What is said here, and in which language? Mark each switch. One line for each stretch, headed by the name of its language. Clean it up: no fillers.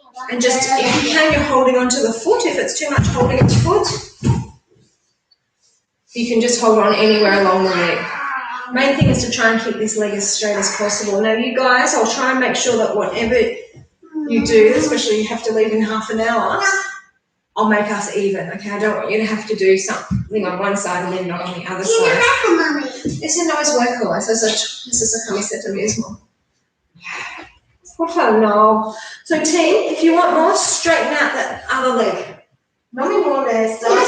English: And just, if you can, you're holding onto the foot. If it's too much holding its foot, you can just hold on anywhere along the leg. Main thing is to try and keep this leg as straight as possible. Now, you guys, I'll try and make sure that whatever you do, especially you have to leave in half an hour, I'll make us even, okay? I don't want you to have to do something on one side and then not on the other side.
Spanish: Ese no es hueco, eso es una camiseta mismo. Por favor, no.
English: So team, if you want more, straighten out that other leg.
Spanish: No me molestas.